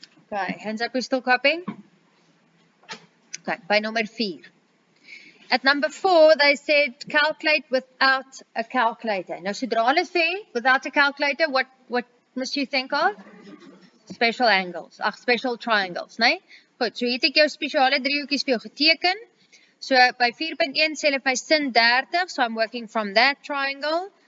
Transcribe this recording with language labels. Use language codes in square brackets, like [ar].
[en] Okay, hands up, we're still copying? Okay, by number 4. At number 4, they said calculate without a calculator. [af] Nou, sodra hulle sê [en] without a calculator, what must you think of? Special angles, special triangles, nee? [af] Goed, so hier het ek jou spesiale driehoekies vir jou geteken. So by 4.1 sê hulle vir my sin 30, [en] so I'm working from that triangle.